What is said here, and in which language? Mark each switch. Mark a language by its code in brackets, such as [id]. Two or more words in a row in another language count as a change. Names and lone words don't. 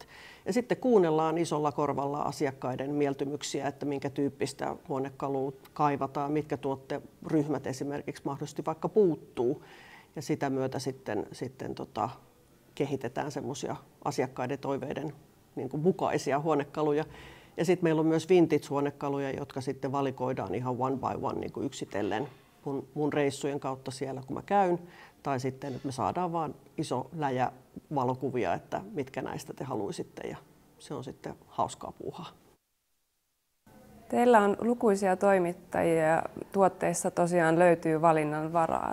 [fi] Ja sitten kuunnellaan isolla korvalla asiakkaiden mieltymyksiä, että minkä tyyppistä huonekalua kaivataan, mitkä tuotteryhmät esimerkiksi mahdollisesti vaikka puuttuu. Ja sitä myötä sitten kehitetään semmoisia asiakkaiden toiveiden niin kuin mukaisia huonekaluja. Ja sitten meillä on myös vintage-huonekaluja, jotka sitten valikoidaan ihan [en] one by one [fi] niin kuin yksitellen mun reissujen kautta siellä, kun mä käyn. Tai sitten, että me saadaan vaan iso läjä valokuvia, että mitkä näistä te haluaisitte. Ja se on sitten hauskaa puuhaa. Teillä on lukuisia toimittajia ja tuotteissa tosiaan löytyy valinnan varaa.